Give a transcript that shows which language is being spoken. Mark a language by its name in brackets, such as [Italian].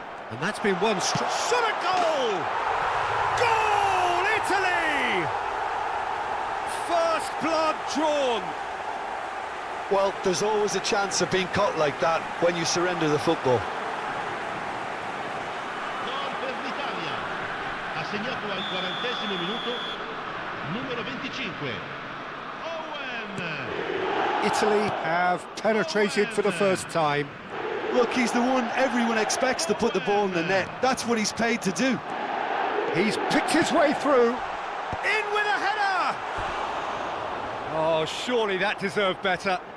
[English] And that's been one shot at goal! Goal, Italy! First blood drawn. Well, there's always a chance of being caught like that when you surrender the football. [Italian] Gol per l'Italia. Ha segnato al 40° minuto numero 25. [English] Owen. Italy have penetrated for the first time. Look, he's the one everyone expects to put the ball in the net. That's what he's paid to do. He's picked his way through. In with a header! Oh, surely that deserved better.